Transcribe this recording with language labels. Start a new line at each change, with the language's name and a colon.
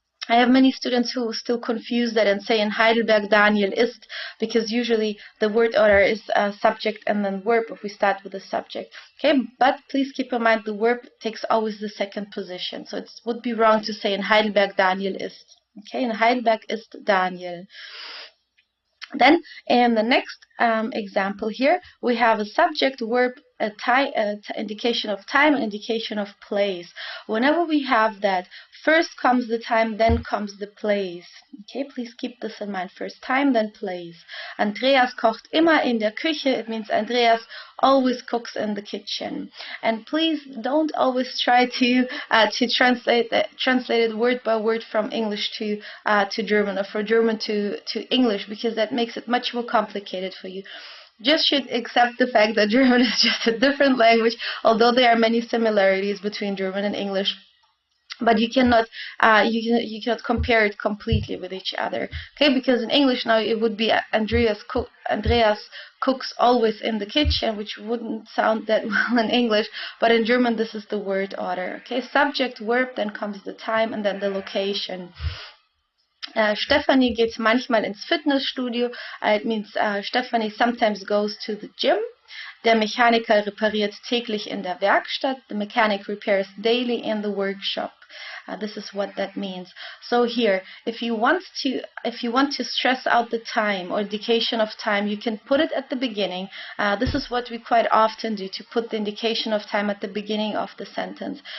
English: I have many students who still confuse that and say
German: in Heidelberg Daniel ist,
English: because usually the word order is subject and then verb if we start with the subject. Okay, but please keep in mind the verb takes always the second position. So it would be wrong to say
German: in Heidelberg Daniel ist. Okay, in Heidelberg ist Daniel.
English: Then in the next example here, we have a subject, verb, indication of time, and indication of place. Whenever we have that, first comes the time, then comes the place. Okay, please keep this in mind. First time, then place.
German: Andreas kocht immer in der Küche.
English: It means Andreas always cooks in the kitchen. And please don't always try to translate it word by word from English to German, or from German to English, because that makes it much more complicated for you. Just should accept the fact that German is just a different language, although there are many similarities between German and English. But you cannot compare it completely with each other. Okay, because in English now it would be Andreas cooks always in the kitchen, which wouldn't sound that well in English. But in German, this is the word order. Okay, subject, verb, then comes the time, and then the location.
German: Stephanie geht manchmal ins Fitnessstudio.
English: It means Stephanie sometimes goes to the gym.
German: Der Mechaniker repariert täglich in der Werkstatt.
English: The mechanic repairs daily in the workshop. This is what that means. So here, if you want to stress out the time or indication of time, you can put it at the beginning. This is what we quite often do, to put the indication of time at the beginning of the sentence.